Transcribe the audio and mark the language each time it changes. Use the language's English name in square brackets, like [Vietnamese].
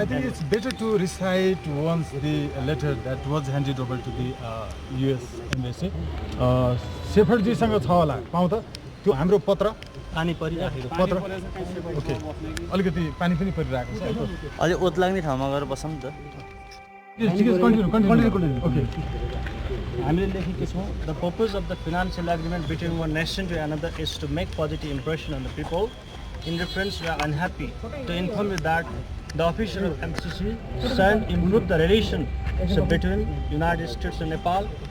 [English] I think it's better to recite once the letter that was handed over to the US embassy. [Nepali] शेफर्डजीसँग छ होला पाउँ त त्यो हाम्रो पत्र पानी परिराखेको पत्र ओके अलिकति पानी पनि परिरहेको छ अलि ओत लाग्ने ठाउँमा गएर बसौँ नि त [English] continue okay [Nepali] हामीले लेखेको छौँ [English] the purpose of the financial agreement between one nation to another is to make positive impression on the people. In reference, we are unhappy to inform you that the official of MCC shall improve the relation between United States and Nepal.